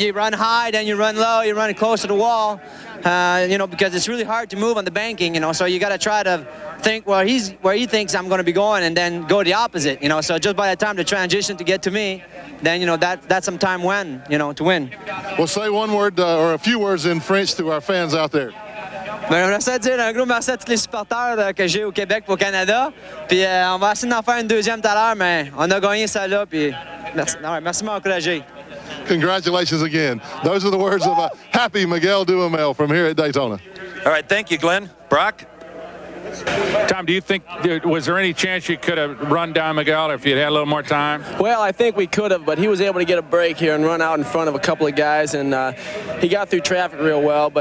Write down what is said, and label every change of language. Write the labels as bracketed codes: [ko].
[en] You run high, then you run low, you run close to the wall, you know, because it's really hard to move on the banking, you know, so you got to try to think where he thinks I'm going to be going, and then go the opposite, you know. So just by the time the transition to get to me, then, you know, that's some time to win. Well, say one word or a few words in French to our fans out there. [fr] J'aimerais ça dire un gros merci à tous les supporters que j'ai au Québec pour Canada. Puis on va essayer d'en faire une deuxième tout à l'heure, mais on a gagné ça là. Puis merci de m'encourager. [en] Congratulations again. Those are the words of a happy Miguel Duhamel from here at Daytona. All right, thank you, Glenn. Brock? Tom, do you think, was there any chance you could have run down Miguel if you'd had a little more time? Well, I think we could have, but he was able to get a break here and run out in front of a couple of guys, and he got through traffic real well.